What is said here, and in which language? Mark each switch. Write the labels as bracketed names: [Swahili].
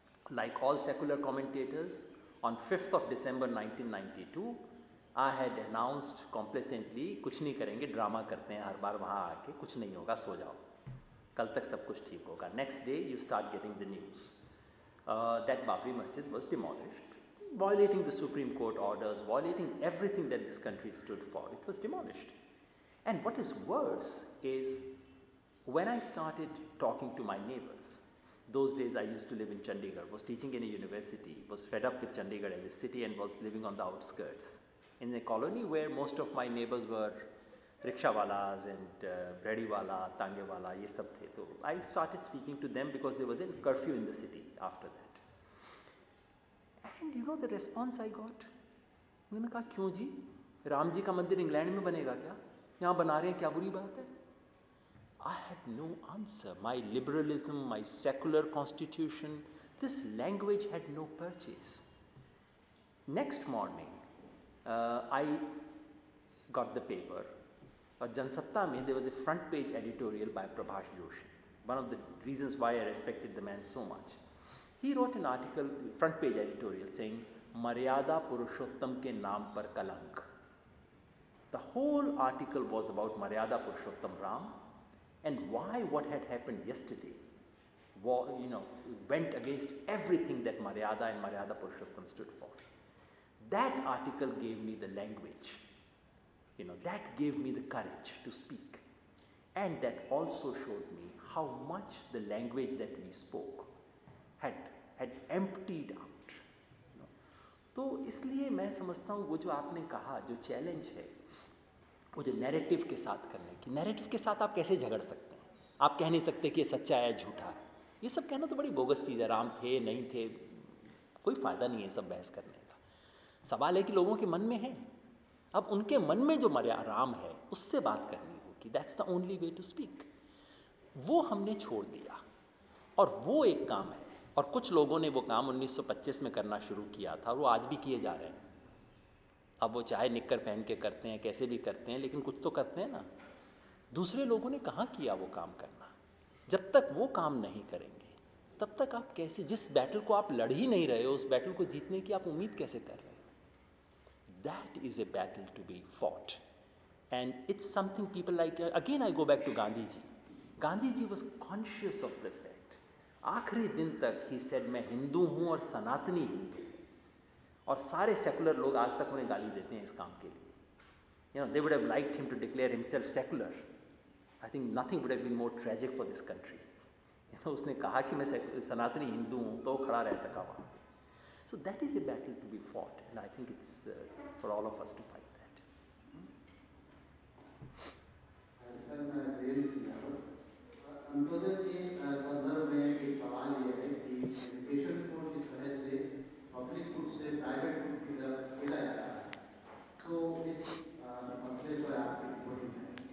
[English] Like all secular commentators, on 5th of December 1992, I had announced complacently, [Hindi] कुछ नहीं करेंगे, drama करते हैं हर बार वहाँ आके, कुछ नहीं होगा, सो जाओ, कल तक सब कुछ ठीक होगा. [English] Next day, you start getting the news that Babri Masjid was demolished, violating the Supreme Court orders, violating everything that this country stood for. It was demolished. And what is worse is when I started talking to my neighbors, those days I used to live in Chandigarh, was teaching in a university, was fed up with Chandigarh as a city and was living on the outskirts. In a colony where most of my neighbors were rickshawalas and breadiwala, tangewala, [Hindi] ye sab the. [English] So I started speaking to them because there was a curfew in the city after that. And you know the response I got? [Hindi] मैंने कहा क्यों जी? राम जी का मंदिर England में बनेगा क्या? यहाँ बना रहे हैं, क्या बुरी बात है? [English] I had no answer. My liberalism, my secular constitution, this language had no purchase. Next morning, I got the paper. Jansatta mein there was a front page editorial by Prabhash Joshi. One of the reasons why I respected the man so much. He wrote an article, front page editorial, saying, [Hindi] Maryada Purushottam ke naam par kalank. [English] The whole article was about Maryada Purushottam Ram and why what had happened yesterday went against everything that Maryada and Maryada Purushottam stood for. That article gave me the language, that gave me the courage to speak. And that also showed me how much the language that we spoke had emptied out. [Hindi] तो इसलिए मैं समझता हूँ वो जो आपने कहा जो चैलेंज है वो जो नैरेटिव के साथ करने की, नैरेटिव के साथ आप कैसे झगड़ सकते हैं? आप कह नहीं सकते कि ये सच्चा है झूठा है. ये सब कहना तो बड़ी बोगस चीज़ है. राम थे नहीं थे, कोई फ़ायदा नहीं है सब बहस करने का. सवाल है कि लोगों के मन में है. अब उनके मन में जो राम है उससे बात करनी होगी. [English] That's the only way to speak. [Hindi] वो हमने छोड़ दिया और वो एक काम है. और कुछ लोगों ने वो काम 1925 में करना शुरू किया था और वो आज भी किए जा रहे हैं. अब वो चाहे निक्कर पहन के करते हैं, कैसे भी करते हैं, लेकिन कुछ तो करते हैं ना. दूसरे लोगों ने कहाँ किया वो काम करना? जब तक वो काम नहीं करेंगे तब तक आप कैसे, जिस बैटल को आप लड़ ही नहीं रहे हो उस बैटल को जीतने की आप उम्मीद कैसे कर रहे हो? [English] That is a battle to be fought. And it's something people like, again I go back to Gandhi ji. Gandhi ji was conscious of the fact. [Hindi] आखिरी दिन तक [English] he said [Hindi] मैं हिंदू हूँ और सनातनी हिंदू. और सारे सेकुलर लोग आज तक उन्हें गाली देते हैं इस काम के लिए. [English] They would have liked him to declare himself secular. I think nothing would have been more tragic for this country. [Hindi] उसने कहा कि मैं सनातनी हिंदू हूँ तो खड़ा रह सका वहाँ पे. [English] So that is a battle to be fought, and I think it's for all of us to fight that. [Hindi] Sir मैं रियली सिंगापुर अंत्योदय के संदर्भ में एक सवाल ये है कि एजुकेशन को किस तरह से पब्लिक फूड से प्राइवेट फूड की तरफ खेला जा रहा है, तो इस मसले पर आपकी रिपोर्टिंग है.